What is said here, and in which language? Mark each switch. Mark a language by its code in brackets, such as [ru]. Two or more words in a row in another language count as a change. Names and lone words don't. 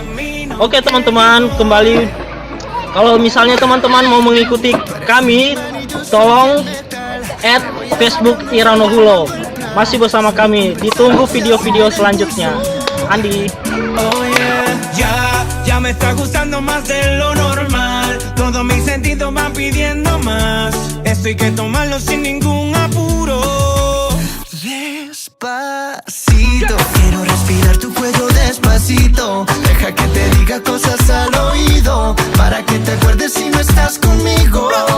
[id] Oke teman-teman, kembali kalau misalnya teman-teman mau mengikuti kami, tolong add Facebook Ira No Hulo. Masih bersama kami, ditunggu video-video selanjutnya. Andi. [en] Oh yeah, [es] ya me está gustando más de lo normal. Todos mis sentidos van pidiendo más. Esto hay que tomarlo sin ningún apuro. Despacito, quiero respirar tu cuello despacito. Deja que te diga cosas al oído, para que te acuerdes si no estás conmigo.